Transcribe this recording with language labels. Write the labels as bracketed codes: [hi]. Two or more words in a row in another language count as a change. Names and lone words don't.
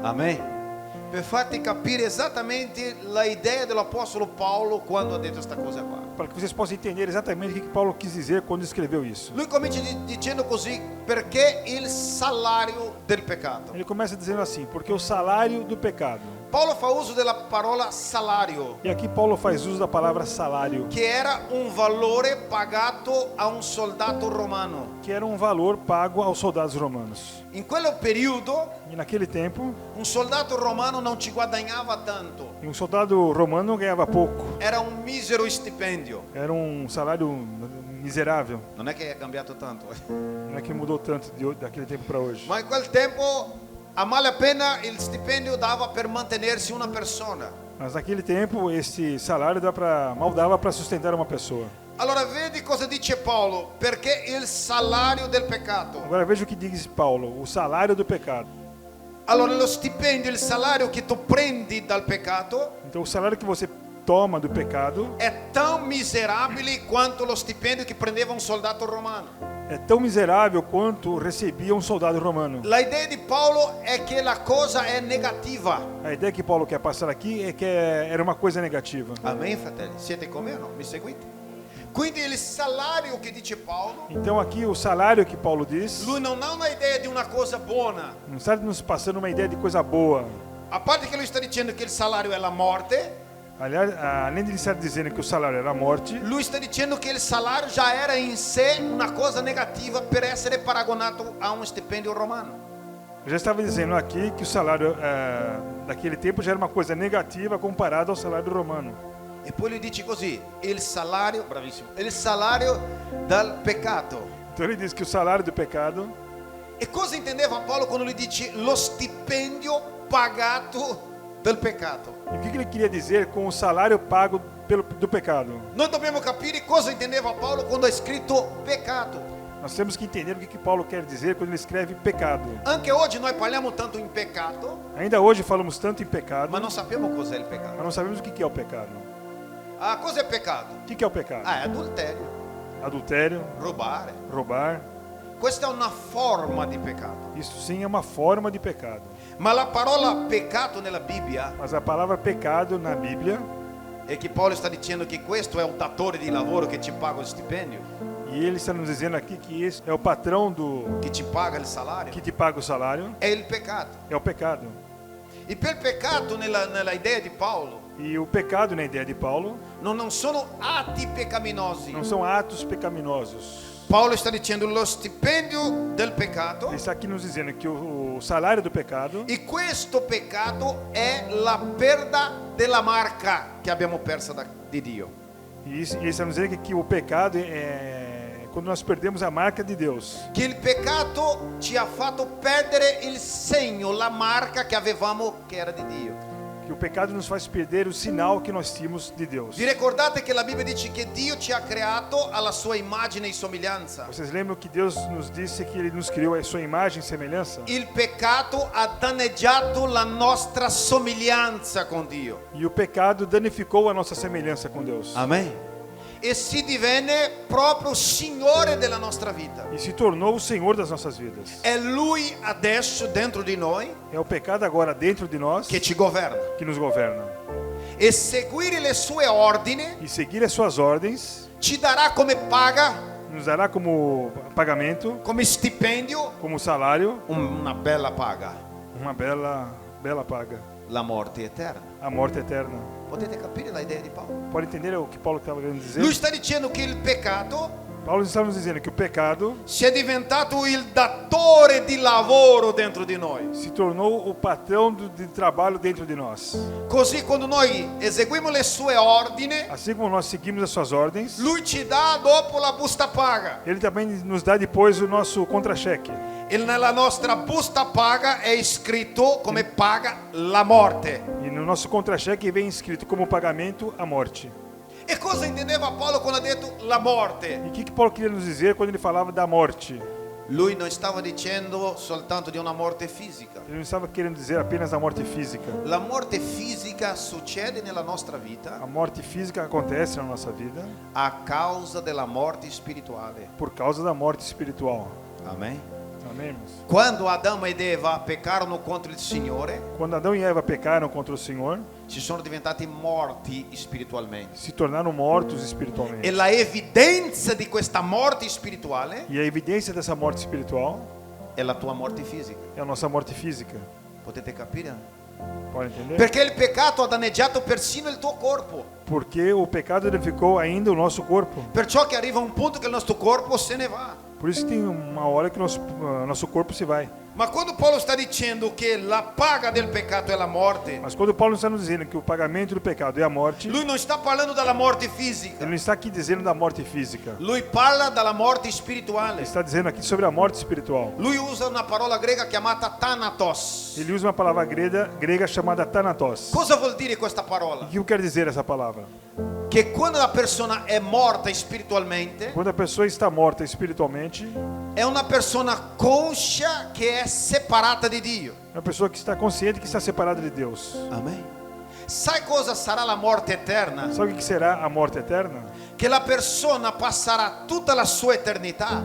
[it] Amen. Per farti capire esattamente la idea dell'apostolo Paolo quando ha detto questa cosa qua. [pt] Para que vocês possam entender exatamente o que Paulo quis dizer quando escreveu isso. [it] Lui comincia dicendo così, perché il salario del peccato. [pt] Ele começa dizendo assim, porque o salário do pecado. [it] Paolo fa uso della parola salario, [pt] E aqui Paulo faz uso da palavra salário, [it] che era un valore pagato a un soldato romano. [pt] que era um valor pago aos soldados romanos. [it] In quel periodo [pt] E naquele tempo, [it] un soldato romano non ci guadagnava tanto, [pt] um soldado romano ganhava pouco. [it] era un misero stipendio. [pt] Era um salário miserável. [it] Non è che è cambiato tanto, [pt] Não é que mudou tanto daquele tempo para hoje. [it] ma in quel tempo a malapena il stipendio dava per mantenersi una persona. [pt] Mas naquele tempo, esse salário mal dava para sustentar uma pessoa. [it] Allora vedi cosa dice Paolo, perché il salario del peccato. [pt] Agora veja o que diz Paulo, o salário do pecado. [it] Allora lo stipendio, il salario che tu prendi dal peccato [pt] Então o salário que você toma do pecado [it] è tão miserabile quanto lo stipendio che prendeva un soldato romano. [pt] é tão miserável quanto recebia um soldado romano. [it] La idea di Paolo è che la cosa è negativa. [pt] A ideia que Paulo quer passar aqui é que era uma coisa negativa. [it] Amen, fratelli? Siete con me o no? Mi seguite? Quindi il salario che dice Paolo, [pt] Então aqui o salário que Paulo diz, [it] lui non ha una idea di una cosa buona. [pt] não está nos passando uma ideia de coisa boa. [it] A parte che lui sta dicendo che il salario è la morte, [pt] Aliás, além de ele estar dizendo que o salário era a morte, [it] lui sta dicendo che il salario già era in sé una cosa negativa per essere paragonato a un stipendio romano. [pt] eu já estava dizendo aqui que o salário daquele tempo já era uma coisa negativa comparado ao salário romano. [it] E poi lui dice così, il salario, bravissimo, il salario dal peccato. [pt] Então ele diz que o salário do pecado, [it] E cosa intendeva Paolo quando lui dice lo stipendio pagato del peccato? [pt] e o que ele queria dizer com o salário pago do pecado? [it] Noi dobbiamo capire cosa intendeva Paolo quando ha scritto peccato. [pt] Nós temos que entender o que Paulo quer dizer quando ele escreve pecado. [it] Anche oggi noi parliamo tanto in peccato, [pt] Ainda hoje falamos tanto em pecado, [it] ma non sappiamo cos'è il [pt] mas [it] peccato. [pt] não sabemos o que é o pecado. [it] Ah, cos'è peccato? [pt] O que é o pecado? [it] Ah, è adulterio, [pt] Adultério, [it] rubare. [pt] roubar, [it] Questa è una forma di peccato. [pt] isso sim é uma forma de pecado. [it] Ma la parola peccato nella Bibbia [pt] Mas a palavra pecado na Bíblia, [it] è che Paolo sta dicendo che questo è un datore di lavoro che ci paga il stipendio, [pt] e ele está nos dizendo aqui que esse é o patrão [it] che ci paga il salario, [pt] que te paga o salário, [it] è il peccato. [pt] é o pecado. [it] E per peccato nella idea di Paolo [pt] E o pecado, na ideia de Paulo, [it] non sono atti peccaminosi. [pt] não são atos pecaminosos. [it] Paolo sta dicendo lo stipendio del peccato, [pt] Ele está aqui nos dizendo que o salário do pecado, [it] e questo peccato è la perda della marca che abbiamo persa di Dio. [pt] e ele está nos dizendo que o pecado é quando nós perdemos a marca de Deus. [it] Che il peccato ci ha fatto perdere il segno, la marca che avevamo che era di Dio. [pt] Que o pecado nos faz perder o sinal que nós tínhamos de Deus. [it] Vi ricordate che la Bibbia dice che Dio ci ha creato alla sua immagine e somiglianza? [pt] Vocês lembram que Deus nos disse que Ele nos criou a sua imagem e semelhança? [it] Il peccato ha danneggiato la nostra somiglianza con Dio. [pt] E o pecado danificou a nossa semelhança com Deus. [it] Amen. E si divenne proprio Signore della nostra vita. [pt] E se tornou o Senhor das nossas vidas. [it] È Lui adesso dentro di noi [pt] É o pecado agora dentro de nós [it] che ci governa. [pt] que nos governa. [it] E seguire le sue ordini [pt] E seguir as suas ordens [it] ci darà come paga, [pt] nos dará como pagamento, [it] come stipendio, [pt] como salário, [it] una bella paga, [pt] uma bela paga, [it] la morte eterna. [pt] a morte eterna. [it] Potete capire la idea di Paolo? [pt] Pode entender o que Paulo estava querendo dizer? [it] Lui sta dicendo che il peccato [pt] Paulo está nos dizendo que o pecado [it] si è diventato il datore di lavoro dentro di noi. [pt] se tornou o patrão de trabalho dentro de nós. [it] Così quando noi eseguiamo le sue ordini, [pt] Assim como nós seguimos as suas ordens, [it] lui ci dà dopo la busta paga. [pt] Ele também nos dá depois o nosso contra-cheque. [it] E nella nostra busta paga è scritto come paga la morte. [pt] E no nosso contra-cheque vem escrito como pagamento a morte. [it] E cosa intendeva Paolo quando ha detto la morte? [pt] E o que Paulo queria nos dizer quando ele falava da morte? [it] Lui non stava dicendo soltanto di una morte fisica. [pt] Ele não estava querendo dizer apenas da morte física. [it] La morte fisica succede nella nostra vita [pt] A morte física acontece na nossa vida [it] a causa della morte spirituale. [pt] por causa da morte espiritual. [it] Amen. [pt] Amém, irmãos? [it] Quando Adamo ed Eva peccarono contro il Signore, [pt] Quando Adão e Eva pecaram contra o Senhor, [it] si sono diventati morti spiritualmente. [pt] se tornaram mortos [it] E [pt] espiritualmente. [it] la evidenza di questa morte spirituale [pt] E a evidência dessa morte espiritual [it] è la tua morte fisica. [pt] é a nossa morte física. [it] Potete capire? [pt] Pode entender? [it] Perché il peccato ha danneggiato persino il tuo corpo. [pt] Porque o pecado danificou ainda o nosso corpo. [it] Perciò che arriva un punto che il nostro corpo se ne va. [pt] Por isso que tem uma hora que nosso corpo se vai. [it] Ma quando Paolo sta dicendo che la paga del peccato è la morte, [pt] Mas quando Paulo está nos dizendo que o pagamento do pecado é a morte, [it] lui non sta parlando della morte [pt] ele [it] fisica. [pt] não está aqui dizendo da morte física. [it] Lui parla della morte [pt] Ele [it] spirituale. [pt] está dizendo aqui sobre a morte espiritual. [it] Lui usa una parola grega chiamata thanatos. [pt] Ele usa uma palavra grega chamada thanatos. [it] Cosa vuol dire questa [pt] E [it] parola? [pt] o que quer dizer essa palavra? [it] Che quando la persona è morta spiritualmente, [pt] Quando a pessoa está morta espiritualmente, [it] è una persona conscia che è separata di Dio. [pt] é uma pessoa que está consciente que está separada de Deus. [it] Amen. Sai cosa sarà la morte eterna? [pt] Sabe o que será a morte eterna? [it] Che la persona passerà tutta la sua eternità